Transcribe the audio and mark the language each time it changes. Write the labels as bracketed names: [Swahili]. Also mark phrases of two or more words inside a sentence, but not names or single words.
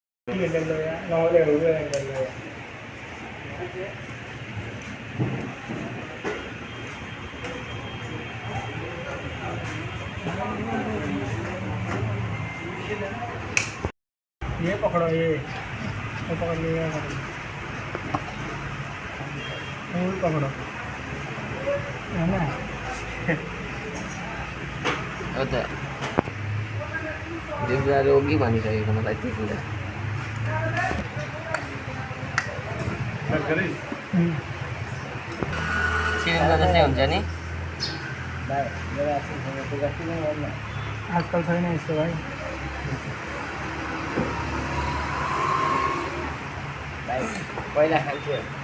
[Hindi] ये कर लो यार, नॉर्मल हो गया कर लो यार। ये पकड़ो ये पकड़ लिया वो भी पकड़ो है ना। होता है [Nepali] जिस रोगी भनिसकेको मलाई त्यो कुरा सिलिङको जस्तै हुन्छ नि आजकल छैन यस्तो भाइ। पहिला खान्थ्यो